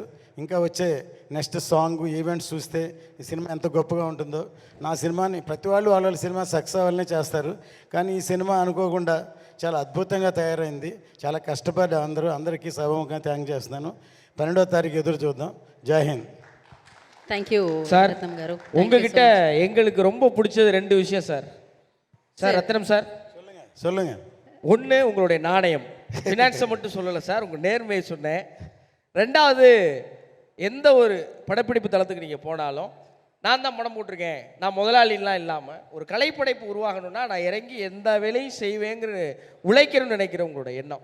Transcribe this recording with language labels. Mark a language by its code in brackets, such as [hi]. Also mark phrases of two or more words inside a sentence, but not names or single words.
[te] ఇంకా వచ్చే నెక్స్ట్ సాంగ్ ఈవెంట్స్ చూస్తే ఈ సినిమా ఎంత గొప్పగా ఉంటుందో. నా సినిమాని ప్రతి వాళ్ళు వాళ్ళ సినిమా సక్సెస్ అవ్వాలనే చేస్తారు. కానీ ఈ సినిమా అనుకోకుండా చాలా అద్భుతంగా తయారైంది. చాలా కష్టపడ్డ అందరికీ సభముఖంగా థ్యాంక్ చేస్తున్నాను. 12వ తారీఖు ఎదురు చూద్దాం. జై హింద్. [en] thank you [ta] சார். [te] ரத்னம் గారు. [ta] உங்ககிட்ட எங்களுக்கு ரொம்ப பிடிச்சது 2 விஷயம் சார். சார் ரத்னம் சார் சொல்லுங்க. ஒன்று உங்களுடைய நாணயம், ஃபினான்ஸை மட்டும் சொல்லலை சார், உங்கள் நேர்மையை சொன்னேன். 2வது எந்த ஒரு படப்பிடிப்பு தளத்துக்கு நீங்கள் போனாலும் நான் தான் படம் போட்டிருக்கேன், நான் முதலாளிலாம் இல்லாமல் ஒரு கலைப்படைப்பு உருவாகணும்னா நான் இறங்கி எந்த வேலையும் செய்வேங்கிற உழைக்கணும்னு நினைக்கிற உங்களோட எண்ணம்.